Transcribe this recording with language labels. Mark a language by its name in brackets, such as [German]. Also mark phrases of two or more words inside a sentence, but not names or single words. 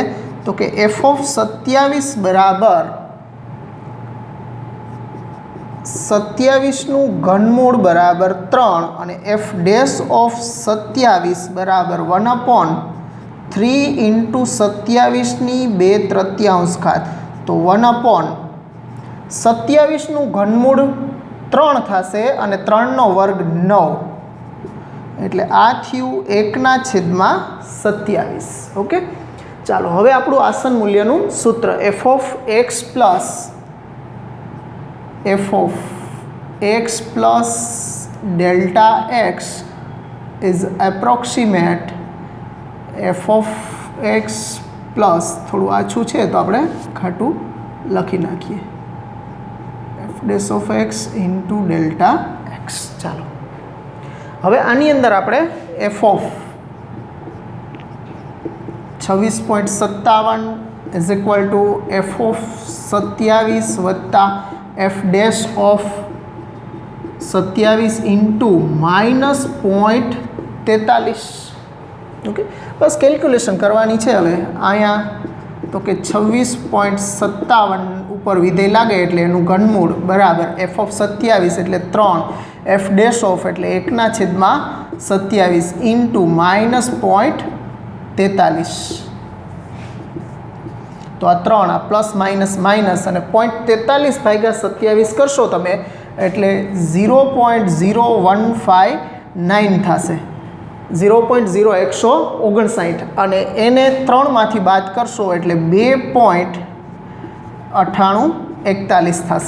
[Gujarati] તો કે [English] f of 27 [Gujarati] બરાબર 27નું ઘનમૂળ બરાબર 3 અને [English] f dash of 27 [Gujarati] બરાબર 1/3 × 27ની 2/3. તો 1/27નું ઘનમૂળ 3 થશે અને 3નો વર્ગ 9, એટલે આ થયું 1/27. ઓકે, ચાલો હવે આપણું આસન મૂલ્યનું સૂત્ર [English] f of x plus [Gujarati] delta x is approximate f of x plus, થોડું આછું છે તો આપણે ખાટું લખી નાખીએ, [English] f dash of x into delta x. [Gujarati] ચાલો હવે આની અંદર આપણે [English] f of 26.57 is equal to [Gujarati] f of 27 વત્તા [English] f dash of 27 into -0.43. [Gujarati] ઓકે, બસ કેલ્ક્યુલેશન કરવાની છે. હવે અહીંયા તો કે 26.57 ઉપર વિધેય લાગે એટલે એનું ઘનમૂળ બરાબર [English] f of 27 [Gujarati] એટલે 3, [English] f dash of [Gujarati] એટલે 1/27 into -0.43. તો આ 3 આ [English] plus minus minus [Gujarati] અને 0.43 ભાગ્યા 27 કરશો તમે એટલે 0.0159 થશે, 0.0159, અને એને 3માંથી બાદ કરશો એટલે 2.9841 થશે.